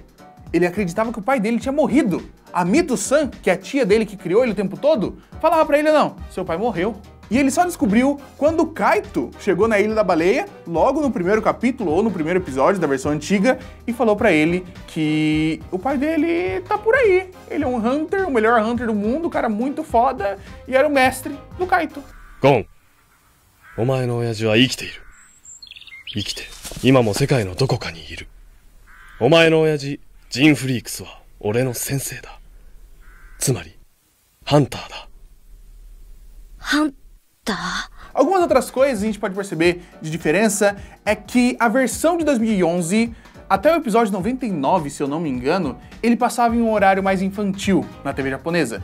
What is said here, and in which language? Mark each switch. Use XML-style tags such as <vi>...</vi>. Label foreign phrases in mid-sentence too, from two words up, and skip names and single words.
<pt>Ele acreditava que o pai dele tinha morrido. A Mito-san, que é a tia dele que criou ele o tempo todo, falava pra ele, não, seu pai morreu. E ele só descobriu quando o Kaito chegou na Ilha da Baleia, logo no primeiro capítulo ou no primeiro episódio da versão antiga, e falou pra ele que o pai dele tá por aí. Ele é um Hunter, o melhor Hunter do mundo, um cara muito foda, e era o mestre do Kaito.</pt> <ja>ゴン、お前の親父は生きている. 生きて、今も世界のどこかにいる. お前の親父、ジン＝フリークスは俺の先生だ. つまり、ハンターだ.</ja> <pt>Algumas outras coisas a gente pode perceber de diferença é que a versão de 2011, até o episódio 99, se eu não me engano, ele passava em um horário mais infantil na TV japonesa.</pt>